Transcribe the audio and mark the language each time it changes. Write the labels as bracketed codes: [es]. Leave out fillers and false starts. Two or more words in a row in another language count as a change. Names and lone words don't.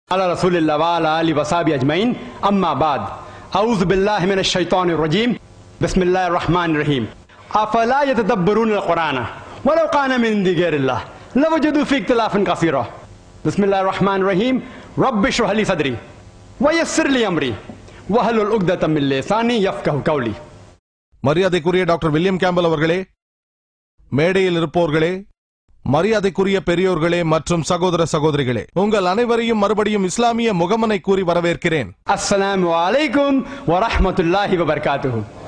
[ar] على رسول الله وعلى آله وصحبه أجمعين أما بعد أعوذ بالله من الشيطان الرجيم بسم الله الرحمن الرحيم أفلا يتدبرون القرآن ولو كان من عند غير الله لوجدوا فيه اختلافا كثيرا بسم الله الرحمن الرحيم رب اشرح لي صدري ويسر لي أمري واحلل عقدة من لساني يفقهوا قولي. [ta] மரியாதைக்குரிய டாக்டர் வில்லியம் கேம்பல் அவர்களே, மேடையில் இருப்போர்களே, மரியாதைக்குரிய பெரியோர்களே மற்றும் சகோதர சகோதரிகளே, உங்கள் அனைவரையும் மறுபடியும் இஸ்லாமிய முகமனை கூறி வரவேற்கிறேன். [ar] السلام عليكم ورحمة الله وبركاته.